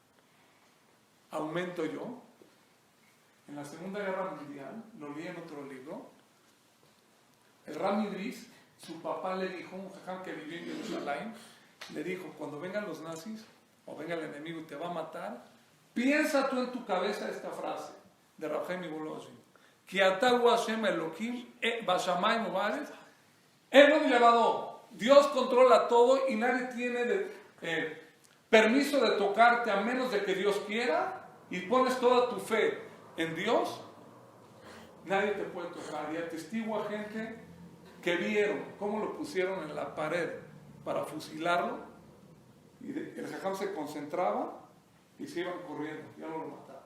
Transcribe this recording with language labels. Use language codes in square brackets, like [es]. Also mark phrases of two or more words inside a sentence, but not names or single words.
[es] Aumento yo, en la Segunda Guerra Mundial, lo leí en otro libro, el Rami Brisk, su papá le dijo, un jajam que vivió en Jerusalén, le dijo, cuando vengan los nazis, o venga el enemigo y te va a matar, piensa tú en tu cabeza esta frase de Rav Chaim Volozhin, [he] כי אתה הוא השם אלוקים בשמים ובארץ אין עוד מלבדו. [es] Dios controla todo y nadie tiene permiso de tocarte a menos de que Dios quiera, y pones toda tu fe en Dios, nadie te puede tocar. Y atestigo a gente que vieron cómo lo pusieron en la pared para fusilarlo, y el jajam se concentraba y se iban corriendo, ya no lo mataba.